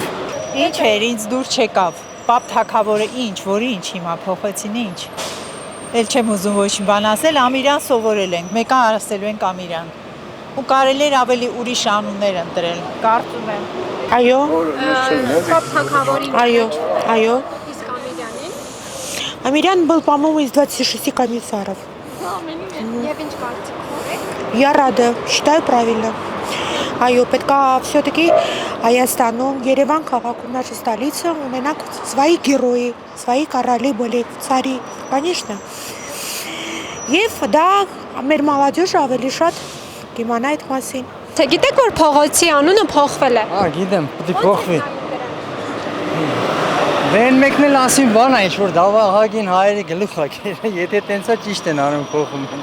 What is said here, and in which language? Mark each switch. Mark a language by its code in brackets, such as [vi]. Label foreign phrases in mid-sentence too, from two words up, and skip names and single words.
[hy] Ինչ էր, ինձ դուր չեկավ։ Պապ Թագավորը ինչ, որ ինչ հիմա փոխեցին ինչ։ Էլ չեմ ուզում ոչ մի բան ասել, Ամիրյան սովորել ենք, մեկը ասելու ենք Ամիրյան։ Ու կարելի էր ավելի ուրիշ անուններ ընտրել, կարծում եմ։ Այո, Պապ Թագավորի։ այո. Իսկ Ամիրյանին։ [ru] Амирян был, по-моему, из 26 комиссаров. [hy] Եվ ինչ կարծիք ունեք։ [ru] Я рада, считаю правильно. [hy] Այո, պետք է все-таки Հայաստանում, Երևան քաղաքում, [ru] наша столица, ունենանք свои герои, свои короли были, цари, конечно. [hy] Եվ դա մեր молодежь ավելի շատ կիմանա այդ մասին։ Թե գիտեք, որ փողոցի անունը փոխվել է։ Գիտեմ, պիտի փոխվի։ Դեն մեկն էլ ասին բան է, ինչ որ դավահագին հայերի գլուխ է, եթե տենցա ճիշտ են անում փոխում են։